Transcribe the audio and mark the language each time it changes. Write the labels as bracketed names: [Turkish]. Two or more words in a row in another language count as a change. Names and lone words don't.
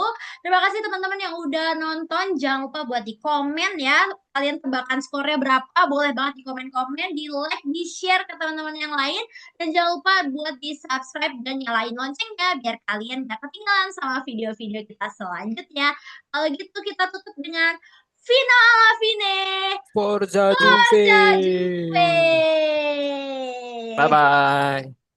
[Indonesian] Terima kasih teman-teman yang udah nonton. Jangan lupa buat di komen ya. Kalian tebakan skornya berapa? Boleh banget di komen-komen, di like, di share ke teman-teman yang lain. Dan jangan lupa buat di subscribe dan nyalain loncengnya biar kalian gak ketinggalan sama video-video kita selanjutnya. Kalau gitu kita tutup dengan Vino [Italian] alla fine. Forza Forza Juve. Juve. [English] Bye bye.